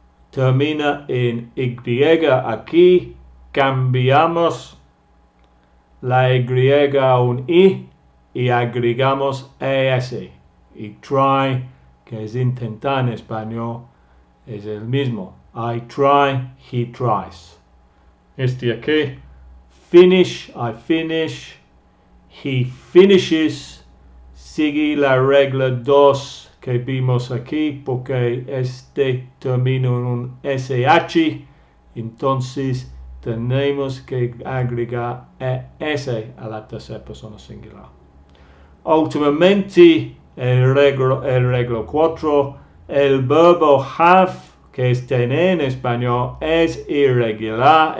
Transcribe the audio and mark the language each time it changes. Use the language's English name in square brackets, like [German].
[Spanish] Termina en Y aquí. Cambiamos la Y a un I y agregamos ES. Y try, que es intentar en español, es el mismo. [English] I try, he tries. [Spanish] Este aquí. [English] Finish, I finish, he finishes. [Spanish] Sigue la regla 2 que vimos aquí porque este termina en un SH. Entonces tenemos que agregar ES a la tercera persona singular. Últimamente, el regla 4, el verbo have, que es tener en español, es irregular.